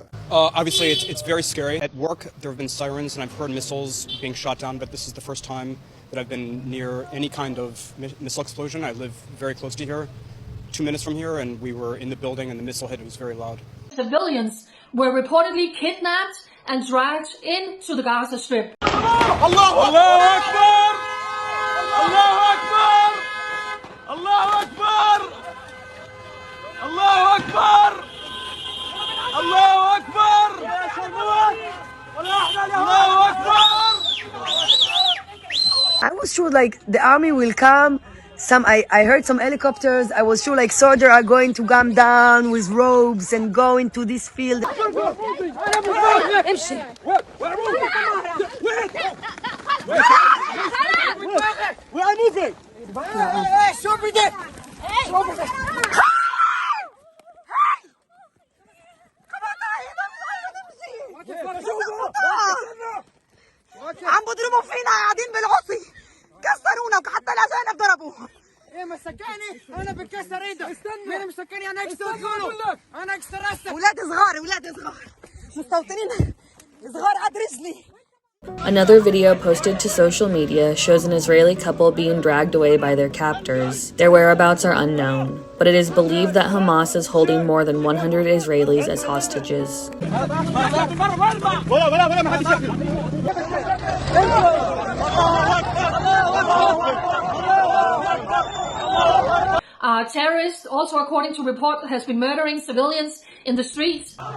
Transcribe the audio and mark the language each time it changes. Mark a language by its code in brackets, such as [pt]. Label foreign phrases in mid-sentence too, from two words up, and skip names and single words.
[en] Obviously, it's very scary. At work, there have been sirens and I've heard missiles being shot down, but this is the first time that I've been near any kind of missile explosion. I live very close to here, 2 minutes from here, and we were in the building and the missile hit. It was very loud. Civilians were reportedly kidnapped and dragged into the Gaza Strip. [ar] الله أكبر! الله أكبر! الله أكبر! الله أكبر! الله أكبر! الله أكبر! [en] I was sure like the army will come. I heard some helicopters. I was sure like soldiers are going to come down with robes and go into this field. We are moving! [ar] عم بضربوا فينا قاعدين بالعصي كسرونا وحتى الاجانب ضربوها. ايه مسكاني انا بكسر ايدك. مين مسكاني انا اكسر كله. انا اكسر راسك. ولاد صغار مستوطنين صغار قد رجلي. [en] Another video posted to social media shows an Israeli couple being dragged away by their captors. Their whereabouts are unknown, but it is believed that Hamas is holding more than 100 Israelis as hostages. Terrorists, also according to report, has been murdering civilians in the streets.